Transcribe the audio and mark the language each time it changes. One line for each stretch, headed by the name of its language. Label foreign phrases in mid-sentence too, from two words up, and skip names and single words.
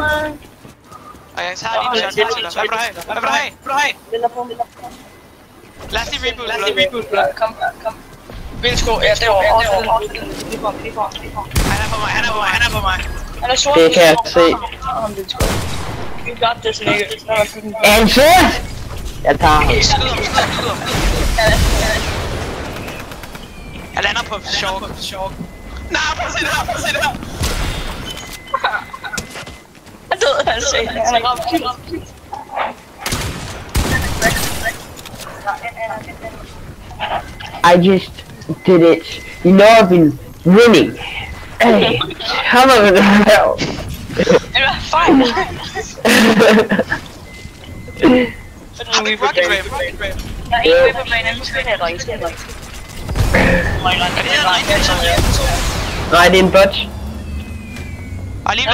Danish: Og jeg tager lige en shot til dig. Hvad vil du have? Venter på. Lad os lige reboot. Kom. Vildsko, ja, derovre. Lige for. Han er på mig. Han er sort. Det kan jeg se.
English: Vi got this, nigga.
Danish: Er han sort? Jeg tager ham. Skyder ham. Jeg lander på sjov. Nej, prøv at se det her. Han døde, han sagde. Han er ramt.
English: I just did it. You know I've been winning. Hey, come on now.
Danish: Eller, fine. Har vi
English: rocket ram?
Danish: Jeg er ikke med på banen. Nu skal jeg ringe. Nej, det er en bot. Og lige